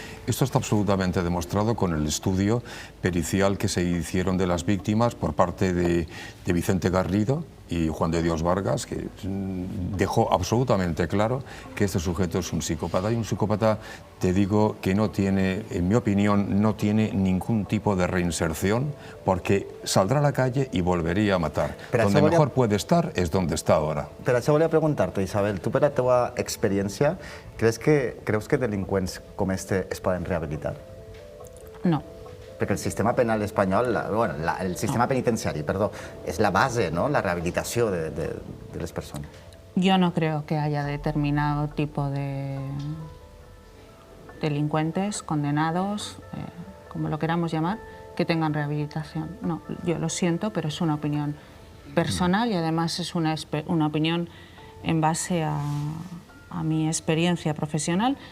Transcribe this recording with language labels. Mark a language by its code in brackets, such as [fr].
[es] Esto está absolutamente demostrado con el estudio pericial que se hicieron de las víctimas por parte de Vicente Garrido y Juan de Dios Vargas, que dejó absolutamente claro que este sujeto es un psicópata. Y un psicópata, te digo, que no tiene, en mi opinión, no tiene ningún tipo de reinserción, porque saldrá a la calle y volvería a matar. Donde mejor puede estar es donde está ahora. [ca] Per això volia preguntar-te, Isabel, tu per la teva experiència, creus que delinqüents com este es poden rehabilitar? [es] No. [ca] Perquè el sistema penal espanyol, el sistema penitenciari, perdó, és la base, ¿no? La rehabilitació de les persones. [es] Yo no creo que haya determinado tipo de delincuentes, condenados, como lo queramos llamar, que tengan rehabilitación. No, yo lo siento, pero es una opinión personal y además es una opinión en base a mi experiencia profesional.